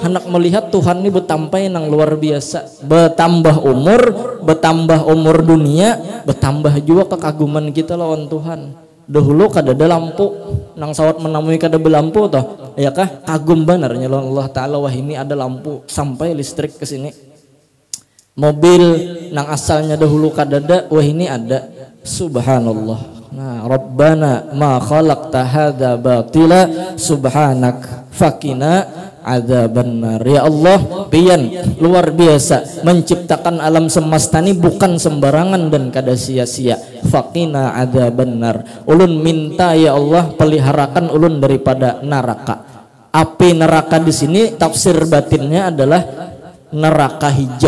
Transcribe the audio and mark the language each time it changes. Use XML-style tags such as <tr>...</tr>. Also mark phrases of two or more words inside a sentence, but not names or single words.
<bjn>Hendak melihat Tuhan ini betampai nang luar biasa. Bertambah umur dunia, bertambah juga kekaguman kita lawan Tuhan. Dahulu kada ada lampu, nang sawat menemui kada belampu toh, ya kah? Kagum banarnya lawan Allah Ta'ala, wah ini ada lampu sampai listrik ke sini. Mobil nang asalnya dahulu kada ada, wah ini ada. Subhanallah. Nah,</bjn> <ar>ربنا ما خلقت هذا باطلا سبحانك فقنا عذاب النار.</ar> <bjn>Ya Allah, pian luar biasa menciptakan alam semesta ini bukan sembarangan dan kada sia-sia.</bjn> <ar>فقنا عذاب النار.</ar> <bjn>Ulun minta ya Allah peliharakan ulun daripada neraka.</bjn> <id>Api neraka di sini tafsir batinnya adalah neraka hijab.</id>